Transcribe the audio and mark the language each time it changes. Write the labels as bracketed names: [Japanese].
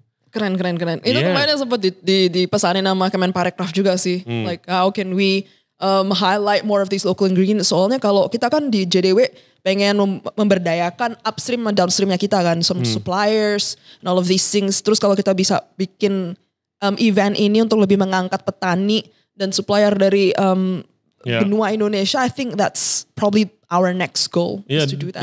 [Indonesian] Keren. Itu kemarin sempat dipesanin sama Kemenparekraf juga sih. [English] Like how can we highlight more of these local ingredients. [Indonesian] Soalnya kalau kita kan di JDW pengen memberdayakan upstream dan downstreamnya kita kan. [English] Some suppliers and all of these things. [Indonesian] Terus kalau kita bisa bikin event ini untuk lebih mengangkat petani dan supplier dari benua Indonesia. [English] I think that's probably our next goal is to do that.